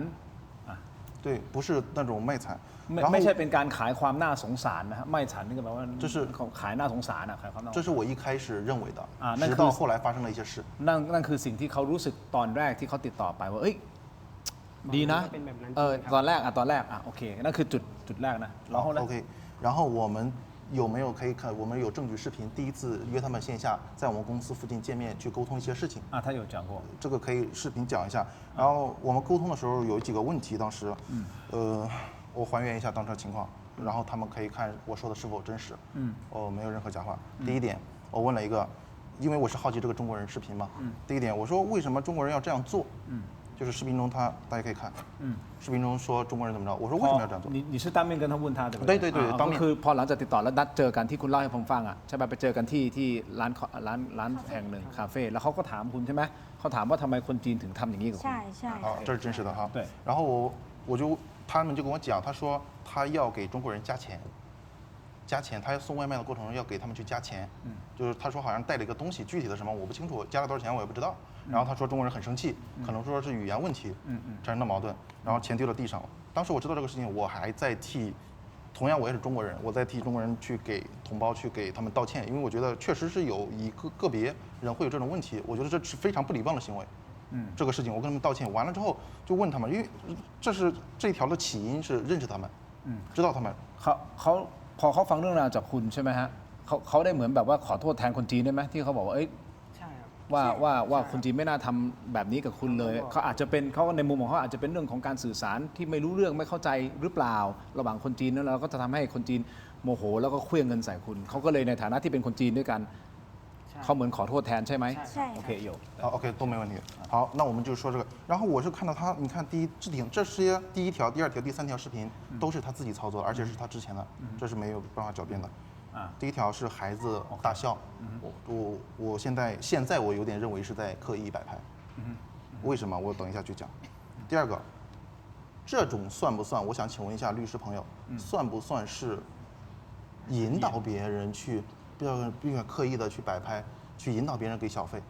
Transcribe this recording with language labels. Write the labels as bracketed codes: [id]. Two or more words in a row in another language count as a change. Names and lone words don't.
[zh] 对，不是那种卖惨。 [th] ไม่ใช่เป็นการขายความน่าสงสารนะฮะไม่ฉันนี่ก็แปลว่า [zh] 就是 [th] ขายน่าสงสารขายความน่าสงสาร [zh] 这是我一开始认为的，那直到后来发生了一些事。 [th] นั่นคือสิ่งที่เขารู้สึกตอนแรกที่เขาติดต่อไปว่าเอ้ยดีนะตอนแรกโอเคนั่นคือจุดแรกนะแล้ว [zh] OK，然后我们有没有可以看？我们有证据视频，第一次约他们线下，在我们公司附近见面去沟通一些事情。他有讲过，这个可以视频讲一下。然后我们沟通的时候有几个问题，当时，我还原一下当时的情况，然后他们可以看我说的是否真实。没有任何假话。第一点，我问了一个，因为我是好奇这个中国人视频嘛。第一点，我说为什么中国人要这样做？就是视频中大家可以看，视频中说中国人怎么着，我说为什么要这样做？你是当面跟他问他对不对？对当面。 [th] ก็คือพอหลังจากติดต่อแล้วนัดเจอกันที่คุณเล่าให้ผมฟังอ่ะใช่ไหมไปเจอกันที่ร้านแห่งหนึ่งคาเฟ่แล้วเขาก็ถามคุณใช่ไหมเขาถามว่าทำไมคนจีนถึงทำอย่างนี้กับคุณ ใช่ใช่ [zh] 好，这是真实的哈。对。然后他们就跟我讲，他说他要给中国人加钱。加钱，他送外卖的过程中要给他们去加钱，就是他说好像带了一个东西，具体的什么我不清楚，加了多少钱我也不知道。然后他说中国人很生气，可能说是语言问题产生的矛盾，然后钱丢到地上了。当时我知道这个事情，我还在替，同样我也是中国人，我在替中国人去给同胞去给他们道歉，因为我觉得确实是有个别人会有这种问题，我觉得这是非常不礼貌的行为。这个事情我跟他们道歉完了之后就问他们，因为这一条的起因是认识他们，知道他们。 [th] พอเขาฟังเรื่องราวจากคุณใช่ไหมฮะเขาได้เหมือนแบบว่าขอโทษแทนคนจีนได้ไหมที่เขาบอกว่าเอ้ยว่าคนจีนไม่น่าทำแบบนี้กับคุณเลยเขาอาจจะเป็นเขาในมุมของเขาอาจจะเป็นเรื่องของการสื่อสารที่ไม่รู้เรื่องไม่เข้าใจหรือเปล่าระหว่างคนจีนแล้วเราก็จะทำให้คนจีนโมโหแล้วก็เคลื่องเงินใส่คุณเขาก็เลยในฐานะที่เป็นคนจีนด้วยกันเขาเหมือนขอโทษแทนใช่ไหมโอเค有 [zh] 好 OK 都没问题好那我们就说这个然后我是看到他你看这些第一条第二条第三条视频都是他自己操作的而且是他之前的这是没有办法狡辩的第一条是孩子大笑我现在我有点认为是在刻意摆拍为什么我等一下去讲第二个这种算不算我想请问一下律师朋友算不算是引导别人去并且刻意的去摆拍，去引导别人给小费。